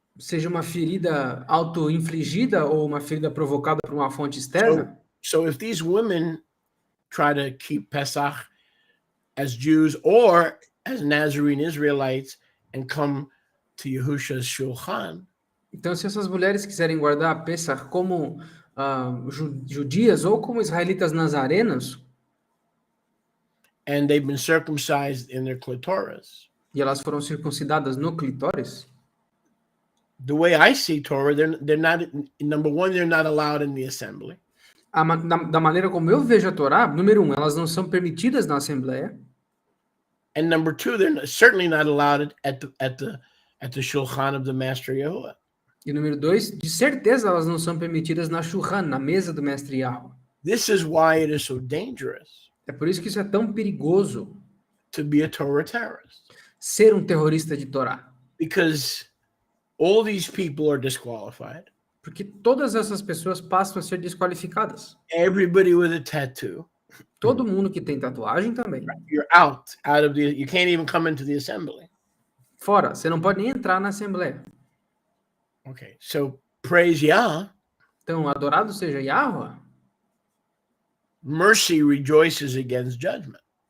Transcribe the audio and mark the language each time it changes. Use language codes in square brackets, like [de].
[pt] seja uma ferida auto-infligida ou uma ferida provocada por uma fonte externa. [en] So if these women try to keep Pesach as Jews or as Nazarene Israelites and come to Yahusha's Shulchan, [pt] Então, se essas mulheres quiserem guardar Pesach como judias ou como israelitas nazarenos, [en] and they've been circumcised in their clitoris, [pt] e elas foram circuncidadas no clitóris, [en] the way I see Torah, they're not, number one, they're not allowed in the assembly. [pt] da maneira como eu vejo a Torá, número 1, elas não são permitidas na Assembleia. [en] And number two, they're certainly not allowed at the Shulchan of the Master Yahuwah. [pt] E número 2, de certeza elas não são permitidas na Shulchan, na mesa do Mestre Yahweh. [en] This is why it is so dangerous [pt] É por isso que isso é tão perigoso, [en] to be a Torah terrorist, [pt] ser um terrorista de Torá. [en] because all these people are disqualified. [pt] Porque todas essas pessoas passam a ser desqualificadas. [en] Everybody with a tattoo, [pt] Todo mundo que tem tatuagem também. [en] you're out of the. You can't even come into the assembly. [pt] Fora, você não pode nem entrar na Assembleia. [en] Okay, so praise Yah. [pt] Então, adorado seja Yahweh, [en] Mercy rejoices against judgment.